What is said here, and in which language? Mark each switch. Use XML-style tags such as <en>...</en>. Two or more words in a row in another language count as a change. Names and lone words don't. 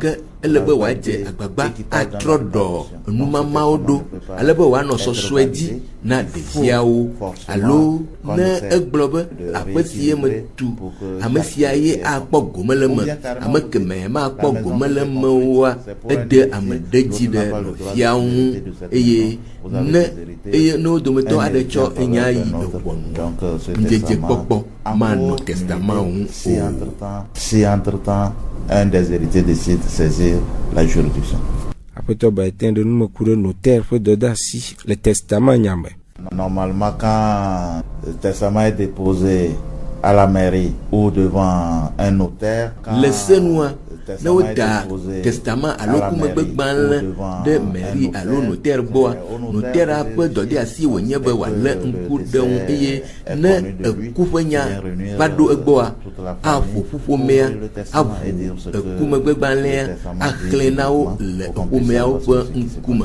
<ee>Ke ele be wòadze agbagba atrɔ ɖɔ numamawo ɖo ale be wòanɔ sɔsɔe dzi na ɖeviawo alo ne egblɔ be aƒe si ye metu ame sia ye akpɔ gome le me, ame kemɛ makpɔ gome le mewoa, ede ame ɖe dzi ɖe nɔviawo ŋu eye ne wo dometɔ aɖe tsɔ enya yi ewɔnu ŋdzedze kpɔkpɔ manɔ testament ŋu o.</ee> <fr>Si entre-temps un des héritiers décide de saisir la juridiction.</fr> <ee>Aƒetɔ Bayetin ɖe numeku ɖe notaire ƒe dɔdeasi le testament nya me.</ee> <fr>Normalement, quand le testament est déposé à la mairie ou devant un notaire,</fr> <ee>le senua ne woda testament alo kumegbegbalẽ ɖe mairie alo notaire gbɔa, notaire ƒe dɔdeasi wònye be wòalé ŋku ɖe ŋu eye ne eku ƒe nya va ɖo egbɔa, aƒo ƒuƒomea, aʋu ekumegbegblalẽa, axlẽ na wo le ƒomeawo ƒe ŋkume.</ee>